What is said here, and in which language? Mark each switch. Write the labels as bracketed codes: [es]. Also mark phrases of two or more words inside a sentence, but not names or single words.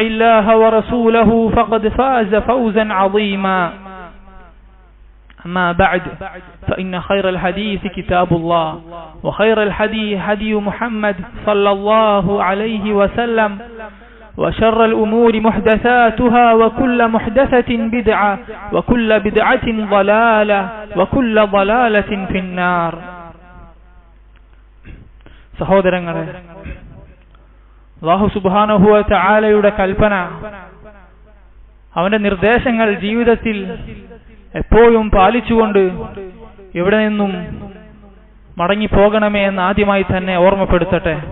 [ar] الله ورسوله فقد فاز فوزا عظيما أما بعد فإن خير الحديث كتاب الله وخير الهدي هدي محمد صلى الله عليه وسلم وشر الأمور محدثاتها وكل محدثة بدعة وكل بدعة ضلالة وكل ضلالة في النار. [ml] സഹോദരങ്ങളെ, [ar] الله سبحانه وتعالى [ml] കൽപ്പന, അവന്റെ നിർദ്ദേശങ്ങൾ ജീവിതത്തിൽ എപ്പോഴും പാലിച്ചുകൊണ്ട് എവിടെ നിന്നും മടങ്ങി പോകണമേ എന്ന് ആദ്യമായി തന്നെ ഓർമ്മപ്പെടുത്തട്ടെ.